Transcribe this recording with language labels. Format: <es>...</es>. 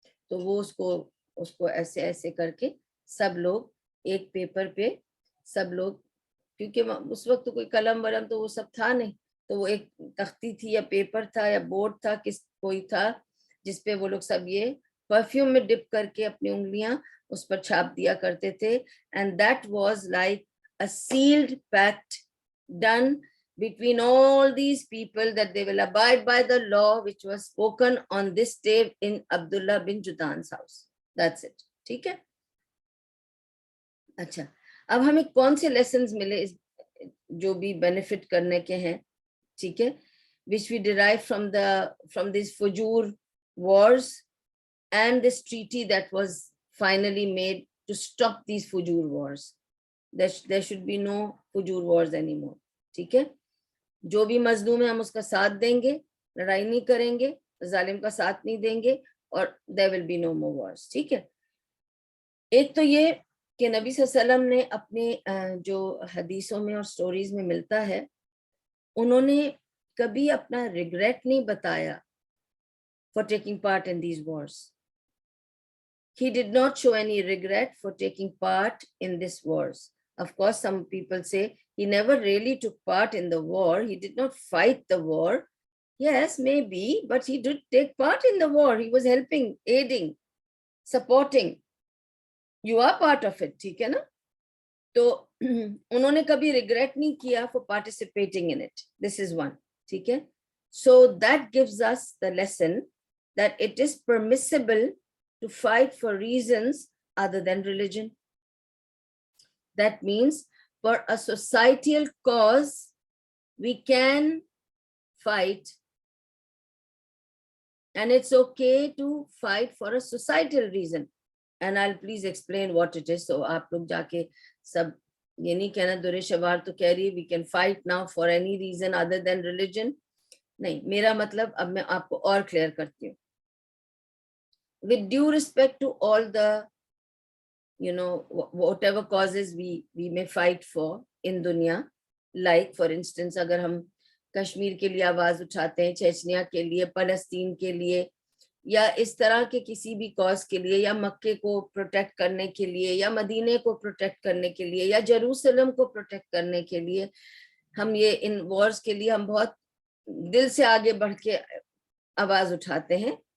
<ur>تو وہ اس کو ایسے ایسے کر کے سب لوگ ایک پیپر پہ, سب لوگ, کیونکہ اس وقت کوئی قلم ولم تو وہ سب تھا نہیں, تو وہ ایک تختی تھی یا پیپر تھا یا بورڈ تھا, کوئی تھا جس پہ وہ لوگ سب یہ پرفیوم میں ڈپ کر کے اپنی انگلیاں اس پر چھاپ دیا کرتے تھے.</ur> <en>And that was like a sealed pact done between all these people that they will abide by the law which was spoken on this day in Abdullah bin Judan's house. That's it.</en> <ur>ٹھیک ہے. اچھا, اب ہمیں کون سے lessons ملے جو بھی بینیفٹ کرنے کے ہیں, ٹھیک ہے,</ur> <en>which we derive from these Fujur wars and this treaty that was finally made to stop these Fujur wars. There should be no Fujur wars anymore.</en> <ur>ٹھیک ہے, جو بھی مظلوم ہے ہم اس کا ساتھ دیں گے, لڑائی نہیں کریں گے, ظالم کا ساتھ نہیں دیں گے, اور</ur> <en>there will be no more wars.</en> <ur>ٹھیک ہے. ایک تو یہ کہ نبی صلی اللہ علیہ وسلم نے اپنے جو حدیثوں میں اور سٹوریز میں ملتا ہے, انہوں نے کبھی اپنا ریگریٹ نہیں بتایا</ur> <en>for taking part in these wars. He did not show any regret for taking part in these wars. Of course, some people say he never really took part in the war. He did not fight the war. Yes, maybe, but he did take part in the war. He was helping, aiding, supporting. You are part of it,</en> <ur>ٹھیک ہے نا. تو انہوں نے کبھی regret نہیں کیا</ur> <en>for participating in it. This is one,</en> <ur>ٹھیک ہے.</ur> <en>So that gives us the lesson that it is permissible to fight for reasons other than religion. That means for a societal cause, we can fight. And it's okay to fight for a societal reason. And I'll please explain what it is. So</en> <ur>آپ لوگ جا کے سب یہ نہیں کہنا درے شوار تو کہہ رہی</ur> <en>we can fight now for any reason other than religion.</en> <ur>نہیں, میرا مطلب اب میں آپ کو اور کلیئر کرتی ہوں.</ur> <en>With due respect to all the, whatever causes we may fight for in</en> <ur>دنیا,</ur> <en>like for instance</en> <ur>اگر ہم کشمیر کے لیے آواز اٹھاتے ہیں, چیچنیا کے لیے, فلسطین کے لیے, یا اس طرح کے کسی بھی کاز کے لیے, یا مکے کو پروٹیکٹ کرنے کے لیے, یا مدینے کو پروٹیکٹ کرنے کے لیے, یا جیروسلم کو پروٹیکٹ کرنے کے لیے, ہم یہ ان وارز کے لیے ہم بہت دل سے آگے بڑھ کے آواز اٹھاتے ہیں.</ur>